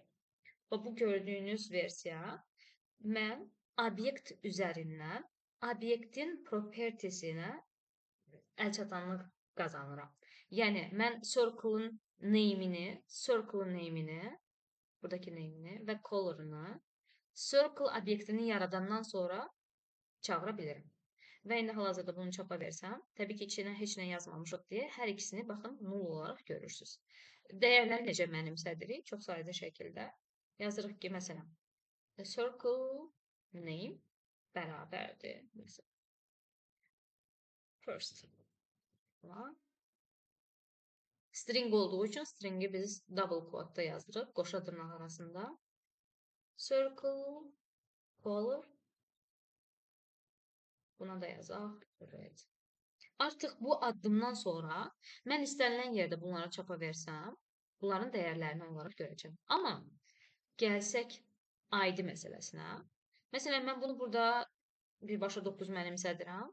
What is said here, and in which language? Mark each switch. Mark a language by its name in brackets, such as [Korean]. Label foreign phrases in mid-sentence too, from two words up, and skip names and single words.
[Azerbaijani] Və bu gördüyünüz versiya mən obyekt üzərindən obyektin propertisinə əlçatanlıq qazanıram. Yəni mən circle-ın name'ini, buradakı name'ini və color-unu circle obyektini yaradandan sonra çağıra bilirim. Və indi hal-hazırda bunu çapa versəm, təbii ki, içinə heç nə yazmamışıq deyə hər ikisini baxın null olaraq görürsünüz. Dəyərləri necə mənimsədirik? Çox sadə şəkildə yazırıq ki, məsələn, circle name bərabərdir. Məsələn, first. String olduğu üçün stringi biz [English] double quote- [Azerbaijani] da yazdırıq, qoşa dırnaq arasında. Circle color. Buna da yazaq. Evet. Artıq bu addımdan sonra mən istənilən yerdə bunlara çapa versəm, bunların dəyərlərini olaraq görəcəm. Amma gəlsək ID məsələsinə. Məsələn, mən bunu burada birbaşa 9 mənimsədirəm.